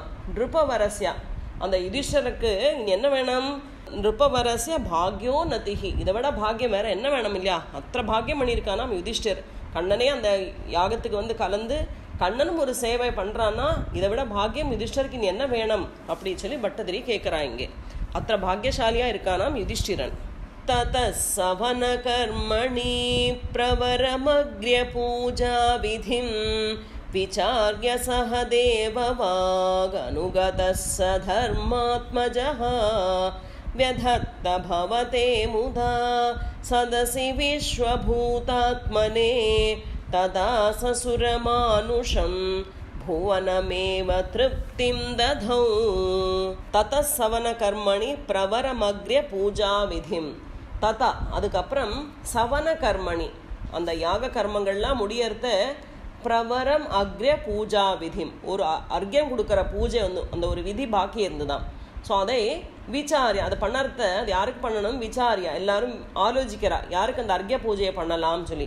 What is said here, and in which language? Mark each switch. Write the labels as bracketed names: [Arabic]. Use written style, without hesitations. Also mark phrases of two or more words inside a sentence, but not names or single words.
[Tamil] நிருபவரஸ்யா, அந்த யுதிஷ்டருக்கு இங்கே என்ன வேணும், [Sanskrit] नृपवरस्य भाग्योन्नतिः, [Tamil] இதை விட பாக்கியம் வேற என்ன வேணும் இல்லையா. அத்தனை பாக்கியம் பண்ணியிருக்கானாம் யுதிஷ்டர். கண்ணனே அந்த யாகத்துக்கு வந்து கலந்து கண்ணனும் ஒரு சேவை பண்ணுறான்னா இதை விட பாக்கியம் யுதிஷ்டருக்கு இனி என்ன வேணும் அப்படி சொல்லி பட்டதிரி கேட்குறான் இங்கே. அത്ര பாக்யசாலியாக இருக்கானாம் யுதிஷ்டிரன். [Sanskrit] ततः सवनकर्मणि प्रवरमग्र्य पूजाविधिं विचार्य सह देववागनुगतः स धर्मात्मजः व्यधत्त भवते मुदा सदसि विश्वभूतात्मने तदा ससुरमानुषं भुवनमेव तृप्तिं दधौ. ततः सवनकर्मणि प्रवरमग्र्य पूजाविधिं. [Tamil] ததா அதுக்கப்புறம் [Sanskrit] सवन कर्मणि [Tamil] அந்த யாக கர்மங்கள்லாம் முடியறத [Sanskrit] प्रवरम् अग्र्य पूजा विधिम् [Tamil] ஒரு அர்க்கியம் கொடுக்குற பூஜை வந்து அந்த ஒரு விதி பாக்கி இருந்துதான். ஸோ அதை விசாரியா அதை பண்ணறத அது யாருக்கு பண்ணணும் விசாரியா எல்லாரும் ஆலோசிக்கிறா யாருக்கு அந்த அர்க்கிய பூஜையை பண்ணலாம்னு சொல்லி.